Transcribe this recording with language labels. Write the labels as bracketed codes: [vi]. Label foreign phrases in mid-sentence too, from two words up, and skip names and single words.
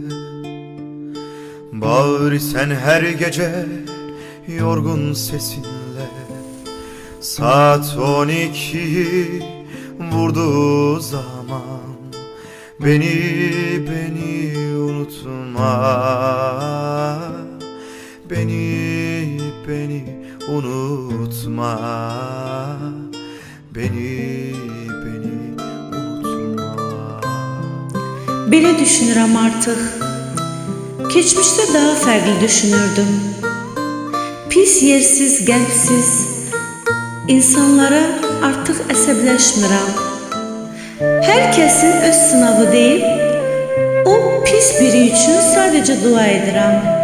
[tr] Bağır sen her gece yorgun sesinle, saat 12'yi vurduğu zaman beni unutma, beni unutma, beni unutma. [az] Belə düşünürəm artıq. Keçmişdə daha fərqli düşünürdüm. Pis, yersiz, qəlbsiz insanlara artıq əsəbləşmirəm. Hər kəsin öz sınavı deyib, o pis biri üçün sadəcə dua edirəm.